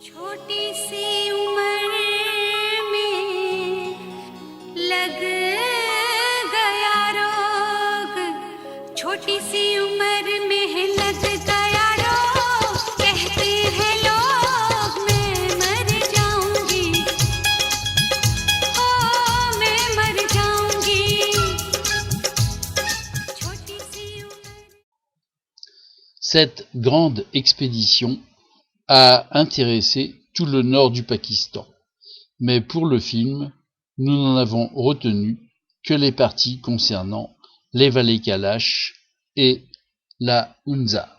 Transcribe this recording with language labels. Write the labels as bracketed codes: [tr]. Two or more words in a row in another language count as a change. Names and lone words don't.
[hi] छोटी सी उम्र में लग गया रोग, छोटी सी उम्र में लग गया रोग, कहते हैं लोग मैं मर जाऊंगी, ओ मैं मर जाऊंगी, छोटी सी उम्र। [fr] Cette grande expédition a intéressé tout le nord du Pakistan, mais pour le film, nous n'en avons retenu que les parties concernant les vallées Kalash et la Hunza.